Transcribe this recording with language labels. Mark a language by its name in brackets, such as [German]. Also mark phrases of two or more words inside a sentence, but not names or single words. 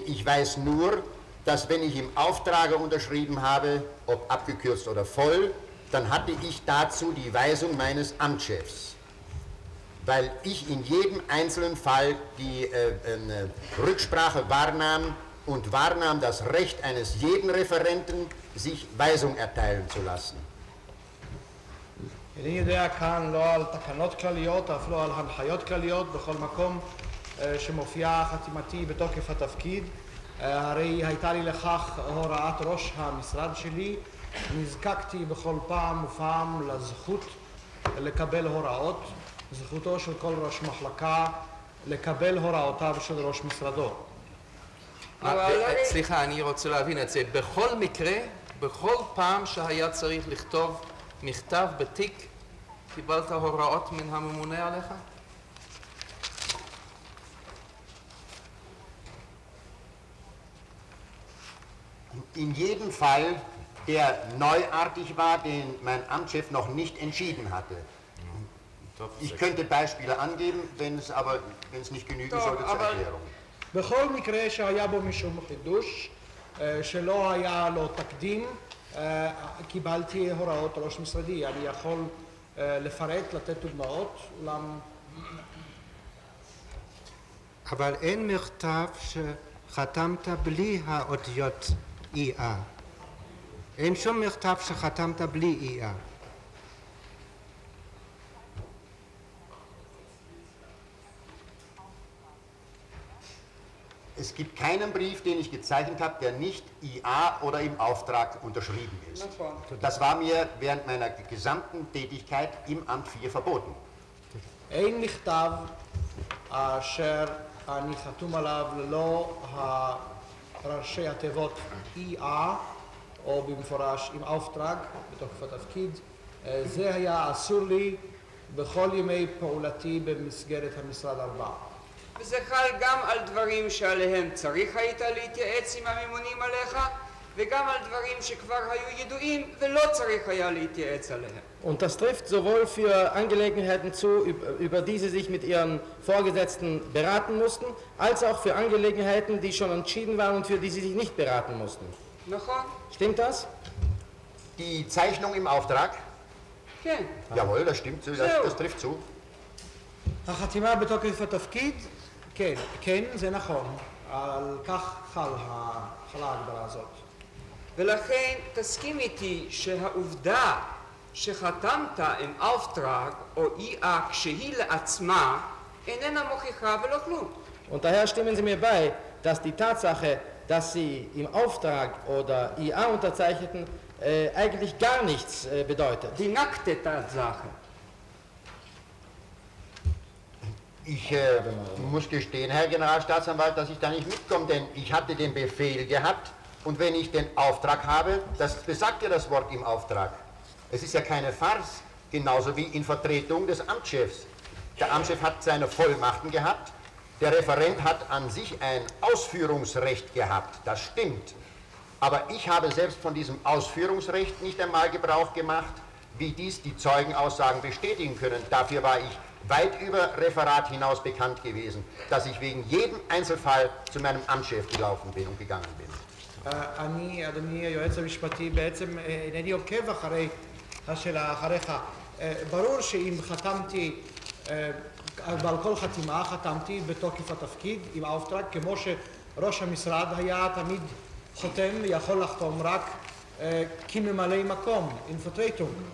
[German] Ich weiß nur, dass wenn ich im Auftrage unterschrieben habe, ob abgekürzt oder voll, dann hatte ich dazu die Weisung meines Amtschefs, weil ich in jedem einzelnen Fall die Rücksprache wahrnahm und wahrnahm das Recht eines jeden Referenten, sich Weisung erteilen zu lassen. [Hebrew] אני יודע כאן לא על תקנות כלליות, אף לא על הנחיות כלליות, בכל מקום שמופיעה חתימתי בתוקף התפקיד. הרי הייתה לי לכך הוראת ראש המשרד שלי, נזקקתי בכל פעם ופעם לזכות לקבל הוראות, זכותו של כל ראש מחלקה לקבל הוראותיו של ראש משרדו. סליחה, אני רוצה להבין את זה. בכל מקרה, בכל פעם שהיה צריך לכתוב מכתב בתיק, קיבלת הוראות מן הממונה עליך? [German] In jedem Fall, der neuartig war, den mein Amtschef noch nicht entschieden hatte. Ich könnte Beispiele angeben, wenn es nicht genügen sollte zur Erklärung. [Hebrew] בכל מקרה שהיה בו משום חידוש, שלא היה לו תקדים, קיבלתי הוראות ראש משרדי. אני יכול לפרט, לתת דוגמאות, אולם... אבל אין מכתב שחתמת בלי האותיות IA. אין שום מכתב שחתמת בלי IA. [German] Es gibt keinen Brief, den ich gezeichnet habe, der nicht IA oder im Auftrag unterschrieben ist. Das war mir während meiner gesamten Tätigkeit im Amt 4 verboten. [Hebrew] אין מכתב אשר אני חתום עליו ללא ראשי התיבות ER או במפורש עם auftrag בתוקף התפקיד. זה היה אסור לי בכל ימי פעולתי במסגרת המשרד 4. וזה חל גם על דברים שעליהם צריך היית להתייעץ עם הממונים עליך, וגם על דברים שכבר היו ידועים ולא צריך היה להתייעץ עליהם. [German] Und das trifft sowohl für Angelegenheiten zu, über die Sie sich mit Ihren Vorgesetzten beraten mussten, als auch für Angelegenheiten, die schon entschieden waren und für die Sie sich nicht beraten mussten. [Hebrew] נכון? [German] Stimmt das? Die Zeichnung im Auftrag? [Hebrew] כן. [German] Jawohl, das stimmt, das trifft zu. [Hebrew] החתימה בתוקף התפקיד, כן, כן, זה נכון. על כך חלה ההגדרה הזאת. ולכן תסכים איתי שהעובדה שחתמת עם auftrag או IA כשהיא לעצמה איננה מוכיחה ולא כלום. [German] Und daher stimmen Sie mir bei, dass die Tatsache, dass Sie im Auftrag oder IA unterzeichneten, eigentlich gar nichts bedeutet. [Hebrew] דינקת את Tatsache. [German] Ich muss gestehen, Herr Generalstaatsanwalt, dass ich da nicht mitkomme, denn ich hatte den Befehl gehabt und wenn ich den Auftrag habe, das besagt ja das Wort im Auftrag. Es ist ja keine Farce, genauso wie in Vertretung des Amtschefs. Der Amtschef hat seine Vollmachten gehabt, der Referent hat an sich ein Ausführungsrecht gehabt, das stimmt. Aber ich habe selbst von diesem Ausführungsrecht nicht einmal Gebrauch gemacht, wie dies die Zeugenaussagen bestätigen können. Dafür war ich weit über Referat hinaus bekannt gewesen, dass ich wegen jedem Einzelfall zu meinem Amtschef gelaufen bin und gegangen bin. [Hebrew] אני, אדוני היועץ המשפטי, בעצם אינני עוקב אחרי השאלה אחריך. ברור שאם חתמתי, ועל כל חתימה חתמתי בתוקף התפקיד עם auftrag, כמו שראש המשרד היה תמיד חותם, יכול לחתום רק כממלא מקום, אינפוטרטום.